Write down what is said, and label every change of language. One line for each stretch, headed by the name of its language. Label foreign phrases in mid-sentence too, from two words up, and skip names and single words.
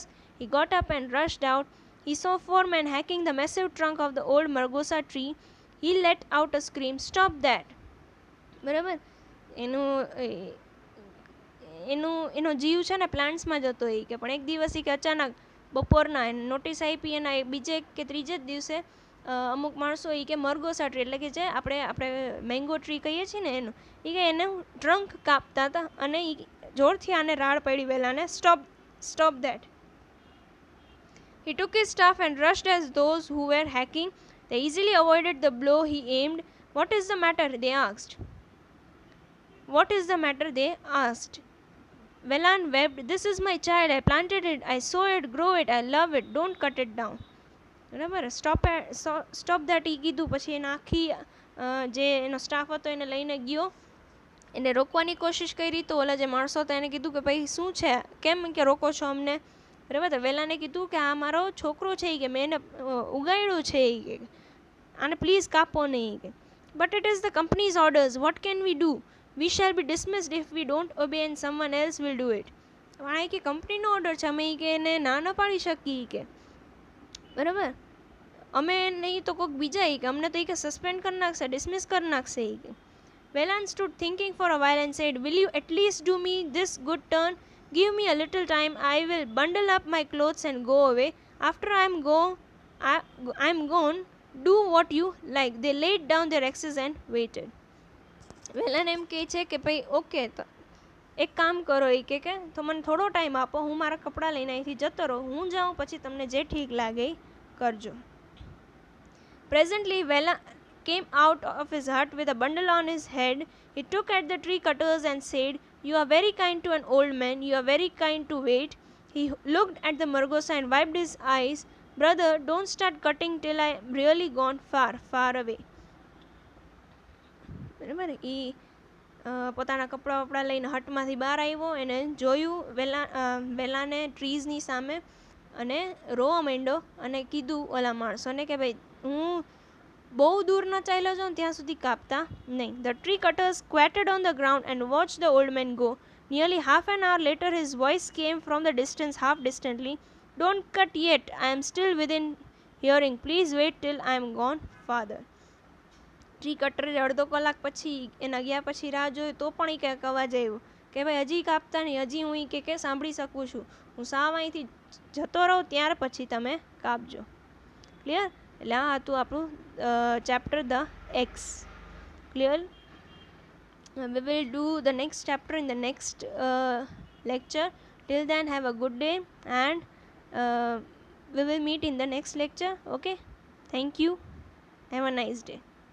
English: He got up and rushed out. He saw 4 men hacking the massive trunk of the old margosa tree. He let out a scream. Stop that!
Gujarati: બરાબર, એનો જીવ છે ને પ્લાન્ટ્સમાં જતો હોય કે પણ એક દિવસ કે અચાનક બપોરના નોટિસ આપી એના બીજે કે ત્રીજે જ દિવસે અમુક માણસો એ કે
English: margosa tree
Gujarati: એટલે કે જે આપણે
English: mango tree
Gujarati: કહીએ છીએ ને એનું એ કે એને ટ્રંક કાપતા હતા અને એ જોરથી આને રાડ પડી વેલાને
English: stop that. He took his staff and rushed at those who were hacking. They easily avoided the blow he aimed. What is the matter? They asked. What is the matter? They asked. Velan wept. This is my child. I planted it. I saw it grow it. I love it. Don't cut it down.
Gujarati: બરાબર
English: stop that
Gujarati: એ કીધું પછી એના આખી જે એનો સ્ટાફ હતો એને લઈને ગયો એને રોકવાની કોશિશ કરી તો ઓલા જે માણસો હતા એને કીધું કે ભાઈ શું છે કેમ કે રોકો છો અમને બરાબર તો વેલાને કીધું કે આ મારો છોકરો છે કે મેં એને ઉગાડ્યું છે કે આને પ્લીઝ કાપો નહીં કે
English: but it is the company's orders what can we do we shall be dismissed if we don't obey and someone else will do it
Gujarati: આ કે કંપનીનો ઓર્ડર છે અમે કે એને ના ન પાડી શકીએ કે બરાબર અમે નહીં તો કોઈક બીજા કે અમને તો એ કે સસ્પેન્ડ કરી નાખશે ડિસમિસ કરી નાખશે એ કે
English: Velan stood thinking for a while and said, will you at least do me this good turn? Give me a little time. I will bundle up my clothes and go away. After I am gone, do what you like. They laid down their axes and waited.
Gujarati: વેલાને એમ કહે છે કે ભાઈ ઓકે તો એક કામ કરો એ કે તો મને થોડો ટાઈમ આપો હું મારા કપડાં લઈને અહીંથી જતો રહું હું જાઉં પછી તમને જે ઠીક લાગે એ કરજો.
English: Presently, Velan came out of his hut with a bundle on his head. He took at the tree cutters and said, you are very kind to an old man. You are very kind to wait. He looked at the Margosa and wiped his eyes. Brother, don't start cutting till I am really gone far, far away.
Gujarati: બરાબર એ પોતાના કપડા વપડા લઈને હટમાંથી બહાર આવ્યો એને જોયું વેલાને ટ્રીઝની સામે અને રોવા માંડ્યો અને કીધું ઓલા માણસોને કે ભાઈ હું બહુ દૂર ન ચાલ્યો જાઉં ત્યાં સુધી કાપતા નહીં.
English: The tree cutter squatted on the ground and watched the old man go. Nearly half an hour later his voice came from the distance half distantly. Don't cut yet. I am still within hearing. Please wait till I am gone farther. tree cutter
Gujarati: અડધો કલાક પછી એના ગયા પછી રાહ જોઈ તો પણ એ કંઈક અવાજ આવ્યો કે ભાઈ હજી કાપતા નહીં હજી હું એ કે સાંભળી શકું છું હું સાવ અહીંથી જતો રહું ત્યાર પછી તમે કાપજો. ક્લિયર એટલે આ હતું આપણું ચેપ્ટર ધ એક્સ.
English: ક્લિયર we will do the next chapter in the next lecture. Till then have a good day and we will meet in the next lecture. Okay, thank you, have a nice day.